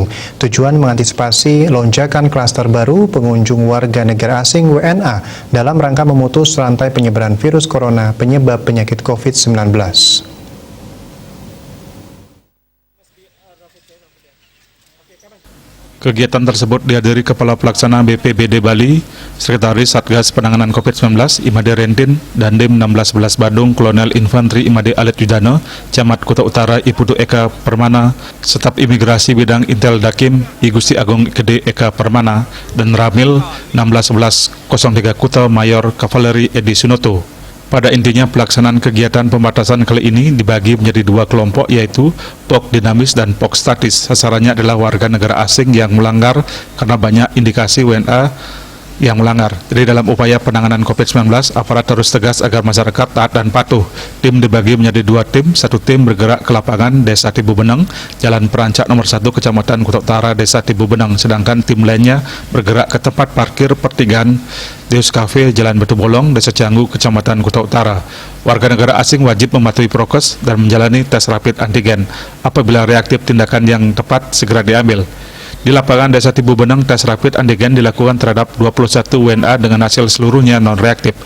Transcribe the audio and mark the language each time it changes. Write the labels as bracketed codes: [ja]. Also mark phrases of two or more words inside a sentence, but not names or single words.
[id] Tujuan mengantisipasi lonjakan klaster baru pengunjung warga negara asing (WNA) dalam rangka memutus rantai penyebaran virus corona penyebab penyakit COVID-19. Kegiatan tersebut dihadiri Kepala Pelaksana BPBD Bali, Sekretaris Satgas Penanganan COVID-19 Imade Rentin, dan Dim 1611 Badung Kolonel Infanteri Imade Alet Yudano, Camat Kuta Utara Iputu Eka Permana, Staf Imigrasi Bidang Intel Dakim I Gusti Agung Gede Eka Permana, dan Ramil 161103 Kuta Mayor Kavaleri Edi Sunoto. Pada intinya, pelaksanaan kegiatan pembatasan kali ini dibagi menjadi dua kelompok, yaitu POK dinamis dan POK statis. Sasarannya adalah warga negara asing yang melanggar karena banyak indikasi WNA yang melanggar. Jadi dalam upaya penanganan COVID-19, aparat terus tegas agar masyarakat taat dan patuh. Tim dibagi menjadi dua tim, satu tim bergerak ke lapangan Desa Tibubeneng, Jalan Perancak nomor 1 Kecamatan Kuta Utara, Desa Tibubeneng, sedangkan tim lainnya bergerak ke tempat parkir pertigaan Deus Cafe, Jalan Batu Bolong, Desa Canggu, Kecamatan Kuta Utara. Warga negara asing wajib mematuhi prokes dan menjalani tes rapid antigen. Apabila reaktif, tindakan yang tepat segera diambil. Di lapangan Desa Tibubeneng, tes rapid antigen dilakukan terhadap 21 WNA dengan hasil seluruhnya non-reaktif.